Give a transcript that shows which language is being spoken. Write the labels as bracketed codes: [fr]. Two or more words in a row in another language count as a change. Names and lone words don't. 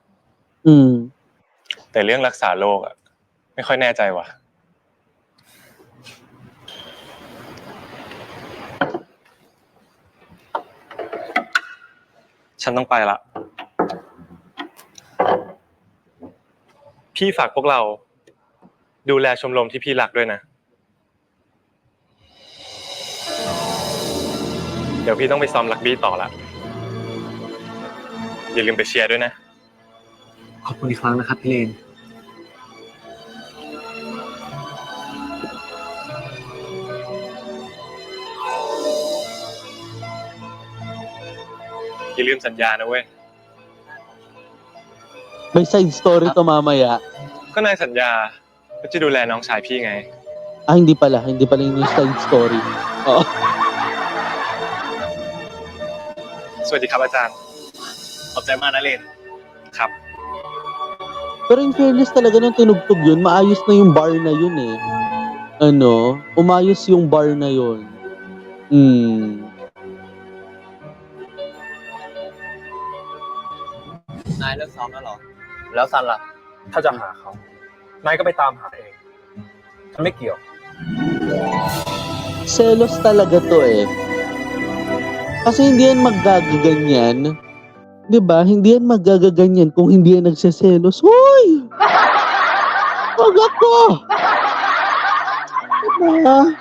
[th] แต่เรื่องรักษาโรคอ่ะไม่ค่อยแน่ใจว่ะ ฉันต้องไปละ พี่ฝากพวกเราดูแลชมรมที่พี่รักด้วยนะ เดี๋ยวพี่ต้องไปซ้อมรักบี้ต่อละ อย่าลืมไปเชียร์ด้วยนะ ขอบคุณอีกครั้งนะครับพี่เลน อย่าลืมสัญญานะเว้ย [tl] May side story to mamaya. [th] ก็นายสัญญาว่าจะดูแลน้องชายพี่ไง [tl] Hindi pala yun yung side story. Oo. [th] สวัสดีครับอาจารย์ ขอบใจมากนะเลน ครับ [tl] Pero [en] in fairness [tl] talaga nung tinugtog yun, maayos na yung bar na yun eh. Umayos yung bar na yun. [th] นายเลิกซ้อมแล้วเหรอ แล้วซันล่ะ ถ้าจะหาเขา นายก็ไปตามหาเอง ฉันไม่เกี่ยว [tl] Selos talaga to eh. Kasi hindi yan magagaganyan. Diba? Hindi yan magagaganyan kung hindi yan nagseselos. Hoy! Wag ako! Diba?